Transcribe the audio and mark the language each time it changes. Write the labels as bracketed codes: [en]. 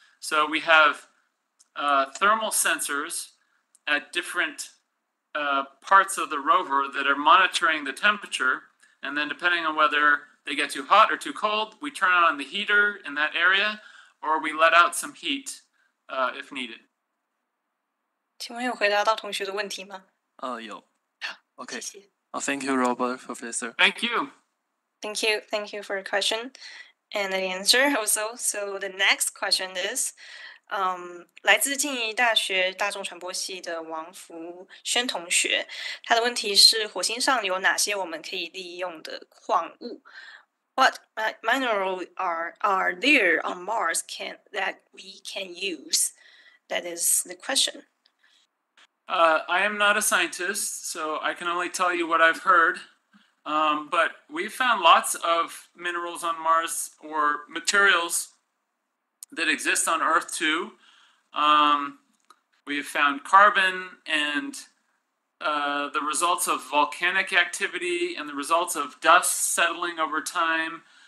[en] So we have thermal sensors at different parts of the rover that are monitoring the temperature, and then depending on whether they get too hot or too cold, we turn on the heater in that area, or we let out some heat if needed. [zh] 请问有回答到同学的问题吗？有。OK. 谢谢。 [en] Thank you, Robert, Professor. Thank you. Thank you for your question and the answer also. So the next question is, [zh] 来自静宜大学大众传播系的王福轩同学，他的问题是：火星上有哪些我们可以利用的矿物 ？ [en] What minerals are there on Mars that we can use? That is the question. I am not a scientist, so I can only tell you what I've heard. But we've found lots of minerals on Mars or materials that exist on Earth too. We've found carbon and the results of volcanic activity and the results of dust settling over time.